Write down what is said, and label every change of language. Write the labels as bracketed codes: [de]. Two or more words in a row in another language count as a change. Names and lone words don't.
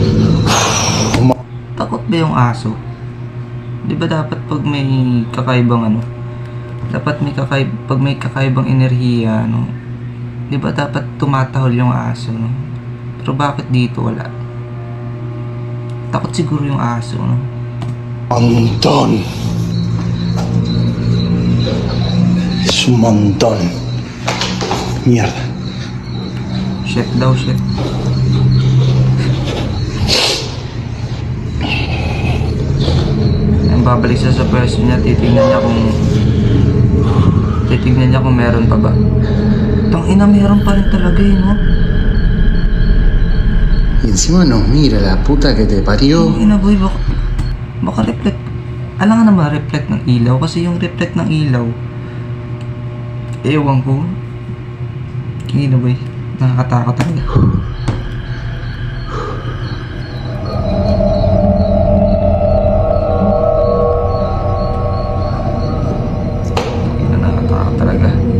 [tl] Takot ba yung aso? Di ba dapat pag may kakaibang pag may kakaibang enerhiya, no? Di ba dapat tumatahol yung aso, no? Pero bakit dito wala? Takot siguro yung aso, no? [es] Montón. Es un montón. Mierda. [tl] Shit daw, shit. Ang babalik siya sa pwesto niya, titignan niya kung meron pa ba. Tangina, meron pa rin talaga no? [es] Y encima nos mira la puta que te parió. [tl] Tangina boy, baka reflect. Alam nga naman reflect ng ilaw, kasi yung reflect ng ilaw, ewan ko. Tangina boy, nakakatakot talaga. Nakakatakot talaga.